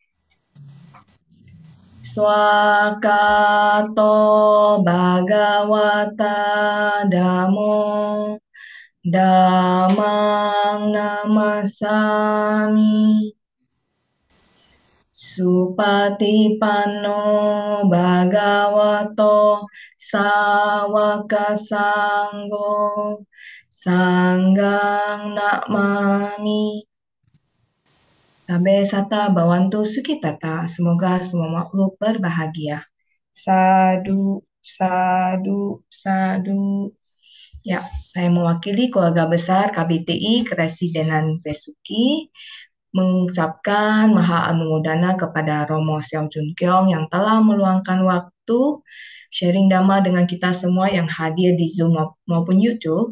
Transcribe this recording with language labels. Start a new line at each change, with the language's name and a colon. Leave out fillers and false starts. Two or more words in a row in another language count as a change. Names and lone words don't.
Pali: Swakato bhagavata dhammo dhammang namasami Supatipanno bhagavato sawaka sanggo sanggang namami. Sabe sata bawantu sukitata,
Indonesian: semoga semua makhluk berbahagia.
Pali: Sadu, sadu, sadu.
Indonesian: Ya, saya mewakili keluarga besar KBTI Keresidenan Besuki mengucapkan
Pali: maha anumodana
Indonesian: kepada Romo Xiao Jun Kyong yang telah meluangkan waktu sharing dhamma dengan kita semua yang hadir di Zoom maupun YouTube.